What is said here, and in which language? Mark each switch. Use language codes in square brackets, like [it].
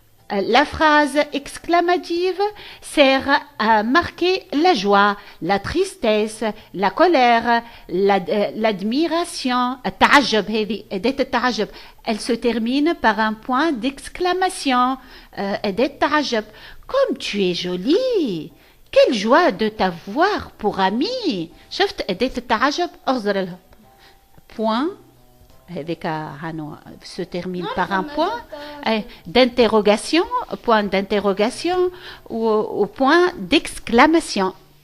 [fr] La phrase exclamative sert à marquer la joie, la tristesse, la colère, l'admiration. [ar] التعجب، هذه أداة التعجب. [fr] Elle se termine par un point d'exclamation. [ar] أداة التعجب. [fr] Comme tu es jolie. Quelle joie de t'avoir pour amie. [ar] شفت أداة التعجب، أغزر لها. [fr] Point. [ar] هذيك هانو [fr] se termine par un point d'interrogation, point d'interrogation ou point d'exclamation.